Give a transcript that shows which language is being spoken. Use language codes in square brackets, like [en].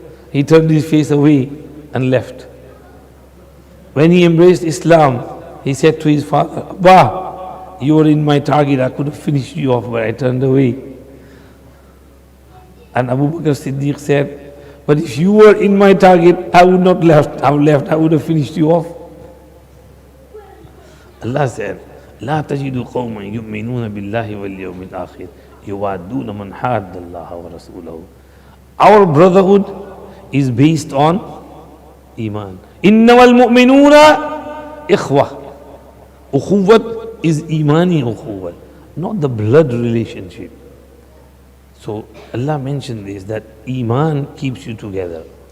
[en] He turned his face away and left. When he embraced Islam, he said to his father, Abba, you were in my target, I could have finished you off, but I turned away. And Abu Bakr Siddiq said, but if you were in my target, I would not have left, I would have finished you off. Allah said, [ar] لا تجد قوما يؤمنون بالله واليوم الآخر يوادون من حاد الله ورسوله. [en] Our brotherhood is based on Iman. [ar] إنما المؤمنون إخوة. [en] Ukhuwat is Imani ukhuwat. not the blood relationship. So Allah mentioned this, that Iman keeps you together.